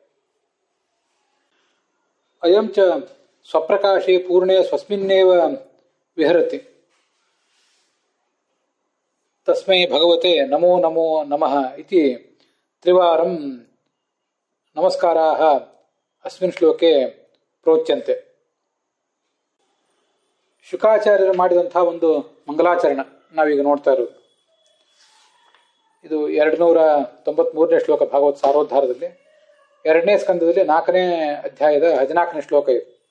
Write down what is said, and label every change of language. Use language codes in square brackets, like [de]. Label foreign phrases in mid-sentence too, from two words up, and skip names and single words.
[sa] ಅಯಂ ಚ ಸ್ವಪ್ರಕಾಶೇ ಪೂರ್ಣೇ ಸ್ವಸ್ಮಿನ್ನೇವ ವಿಹರತಿ. ತಸ್ಮೈ ಭಗವತೆ ನಮೋ ನಮೋ ನಮಃ ಇತಿ ತ್ರಿವಾರಂ ನಮಸ್ಕಾರಾಃ ಅಸ್ಮಿನ್ ಶ್ಲೋಕೆ ಪ್ರೋಚ್ಯಂತೆ. [kn] ಶುಕಾಚಾರ್ಯರು ಮಾಡಿದಂತಹ ಒಂದು ಮಂಗಲಾಚರಣ ನಾವೀಗ ನೋಡ್ತಾ ಇರೋದು. ಇದು 293ನೇ ಶ್ಲೋಕ ಭಾಗವತ್ ಸಾರೋದ್ಧಾರದಲ್ಲಿ, 2ನೇ ಸ್ಕಂದದಲ್ಲಿ 4ನೇ ಅಧ್ಯಾಯದ 14ನೇ ಶ್ಲೋಕ ಇದು.